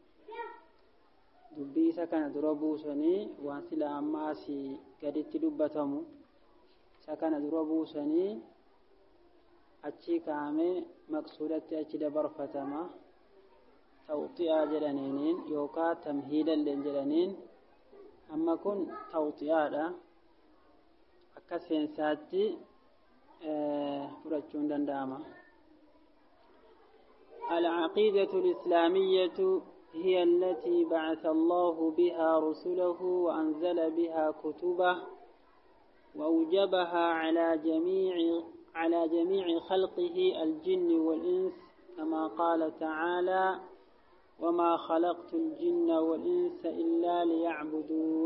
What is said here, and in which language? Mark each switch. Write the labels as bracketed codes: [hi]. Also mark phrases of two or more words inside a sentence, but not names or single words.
[om] Dubbii isa kana dura buusanii waan sila amma asii gaditti dubbatamu isa kana dura buusanii achi kaa'amee maqsuudatti achi dabarfatama. Tawxi'aa jedhaniin yookaan tamhiida illee jedhaniin, amma kun tawxi'aadha. Akka seensaatti fudhachuun danda'ama. [ar] العقيدة الإسلامية هي التي بعث الله بها رسله وأنزل بها كتبه وأوجبها على جميع خلقه الجن والإنس، كما قال تعالى: وما خلقت الجن والإنس إلا ليعبدون.